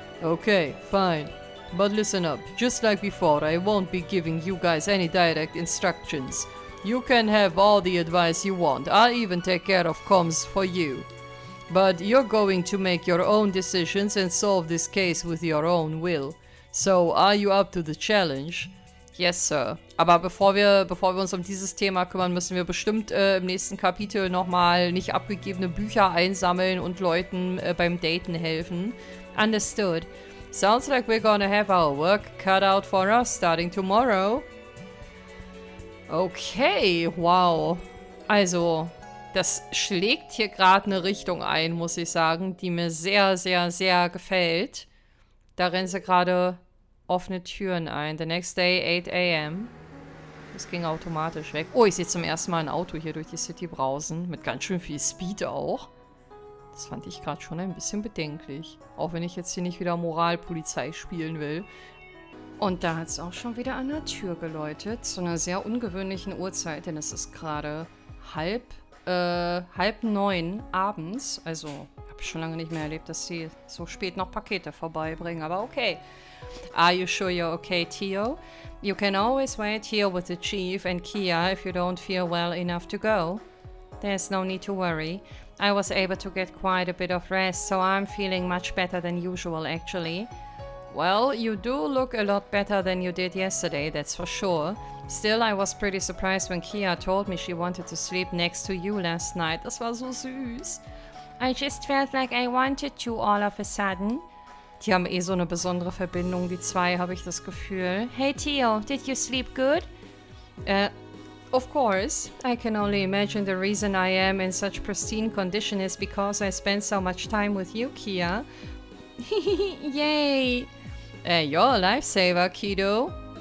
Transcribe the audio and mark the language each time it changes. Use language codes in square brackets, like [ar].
[en] Okay, fine. But listen up, just like before, I won't be giving you guys any direct instructions. You can have all the advice you want, I'll even take care of comms for you. But you're going to make your own decisions and solve this case with your own will. So, are you up to the challenge? Yes, sir. [de] Aber bevor wir uns um dieses Thema kümmern, müssen wir bestimmt im nächsten Kapitel nochmal nicht abgegebene Bücher einsammeln und Leuten beim Daten helfen. [en] Understood. Sounds like we're gonna have our work cut out for us starting tomorrow. Okay, wow. [de] Also, das schlägt hier gerade eine Richtung ein, muss ich sagen, die mir sehr, sehr, sehr gefällt. Da rennen sie gerade offene Türen ein. [en] The next day, 8 a.m. [de] Das ging automatisch weg. Oh, ich sehe zum ersten Mal ein Auto hier durch die City brausen. Mit ganz schön viel Speed auch. Das fand ich gerade schon ein bisschen bedenklich. Auch wenn ich jetzt hier nicht wieder Moralpolizei spielen will. Und da hat es auch schon wieder an der Tür geläutet. Zu einer sehr ungewöhnlichen Uhrzeit, denn es ist gerade halb 9 abends. Also, habe ich schon lange nicht mehr erlebt, dass sie so spät noch Pakete vorbeibringen. Aber okay. [en] Are you sure you're okay, Tio? You can always wait here with the Chief and Kia if you don't feel well enough to go. There's no need to worry. I was able to get quite a bit of rest, so I'm feeling much better than usual, actually. Well, you do look a lot better than you did yesterday, that's for sure. Still, I was pretty surprised when Kia told me she wanted to sleep next to you last night. [de] Das war so süß. [en] I just felt like I wanted to all of a sudden. [de] Die haben eh so eine besondere Verbindung, die zwei, habe ich das Gefühl. [en] Hey Theo, did you sleep good? Of course. I can only imagine the reason I am in such pristine condition is because I spent so much time with you, Kia. Yay! You're a lifesaver, kiddo.